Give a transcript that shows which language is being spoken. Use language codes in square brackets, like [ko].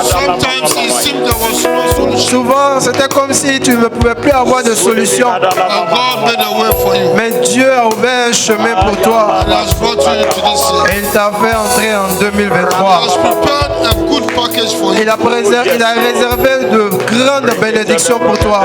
[en] sometimes it seemed there was no solution. [fr] souvent c'était comme si tu ne pouvais plus avoir de solution. [en] And God made a way for you. [fr] Mais Dieu a ouvert un chemin pour toi [en] And has brought you into this year. [fr] et il t'a fait entrer en [en] He [fr] 2023. [en] has prepared a good package for you [fr] Il a réservé de grandes bénédictions pour toi.